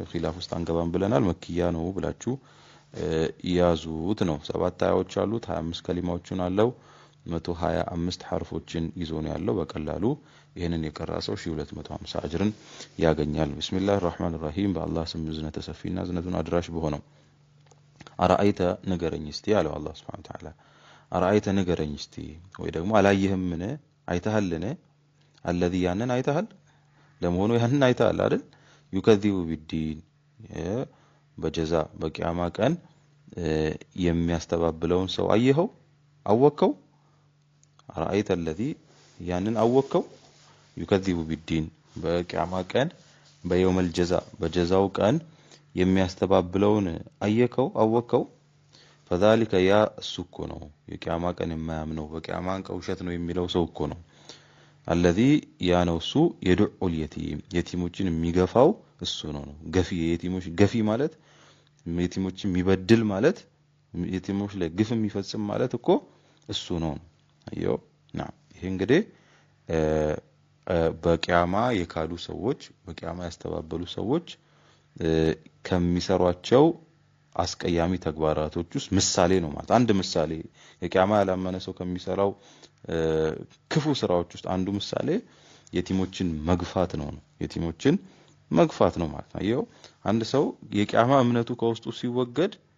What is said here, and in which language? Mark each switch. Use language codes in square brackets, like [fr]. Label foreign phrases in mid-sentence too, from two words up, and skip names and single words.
[am] ኺላፍ ውስጥ አንገባም ብለናል። መክያ ነው ብላችሁ ያዙት ነው። 7 አያዎች አሉት፣ 25 ከሊማዎችን አለው፣ 125 ሐርፎችን ይዞ ነው ያለው። በቀላሉ ይሄንን የቀራ ሰው 1250 አጅርን ያገኛል። [ar] بسم الله الرحمن الرحيم [am] በአላህ ስም ዝነተ ሰፊና ዝነቱን አድራሽ በሆነው አራአይተ ንገረኝ እስቲ አለው አላህ [ar] سبحانه وتعالى። [am] አራአይተ ንገረኝ እስቲ ወይ ደግሞ አላየህምን አይተሃልን? الذي ያንን አይተሃል? ለመሆኑ ያንን አይተሃል አይደል? [ar] يكذب بالدين [am] በጀዛ በቂያማ ቀን የሚያስተባብለውን ሰው አየኸው? አወከው? [ar] أرأيت الذي [am] ያንን አወከው? [ar] يكذب بالدين [am] በቂያማ ቀን በየውም الجزاء በጀዛው ቀን የሚያስተባብለውን አየከው? አወከው? فذلك ያ እሱ እኮ ነው የቂያማ ቀን የማያምነው በቂያማ ቀን ውሸት ነው የሚለው ሰው እኮ ነው። الذي ያ ነው እሱ [ar] يدع اليتيم [am] የቲሞችን የሚገፋው እሱ ነው። ገፊ የቲሞች ገፊ ማለት የቲሞችን የሚበድል ማለት የቲሞች ላይ ግፍ የሚፈጽም ማለት እኮ እሱ ነው። አየው ይሄ እንግዲህ በቂያማ የካዱ ሰዎች በቂያማ ያስተባበሉ ሰዎች ከሚሰሯቸው አስቀያሚ ተግባራቶች ውስጥ ምሳሌ ነው ማለት አንድ ምሳሌ የቂያማ ያላመነ ሰው ከሚሰራው ክፉ ስራዎች ውስጥ አንዱ ምሳሌ የቲሞችን መግፋት ነው። የቲሞችን መግፋት ነው ማለት ነው። ይኸው አንድ ሰው የቂያማ እምነቱ ከውስጡ ሲወገድ